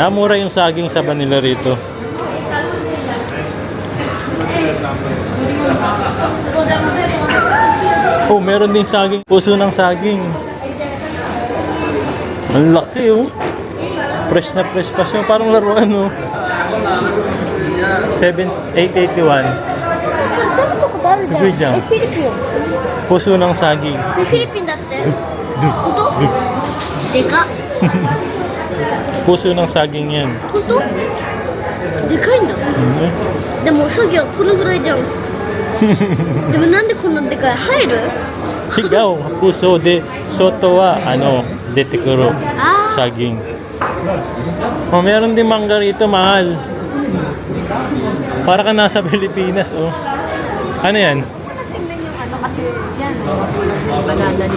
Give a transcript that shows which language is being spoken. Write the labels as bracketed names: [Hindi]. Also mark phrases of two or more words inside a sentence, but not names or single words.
[Filipino] Ah, mura yung saging saba nila rito. Oh, meron ding saging. Puso ng saging. Ang laki, oh. Fresh na fresh pa siya. Parang laruan, oh. 881. [Japanese] 食べたことあるじゃん。すごいじゃんフィリピン。 [Filipino] Puso ng saging. [Japanese] フィリピンだって。本当？でかっ。 [Filipino] Puso ng saging yan. [Japanese] 本当？でかいんだ。でも作業このぐらいじゃん。でもなんでこんなでかい？入る？ Sigaw, puso de soto wa ano, detekuro. [Filipino] Ah. Saging. Oh, meron din mangga rito, mahal. Para ka nasa Pilipinas, oh. Ano yan? Tingnan yung ano kasi yan, tulad ng [English] banana leaf.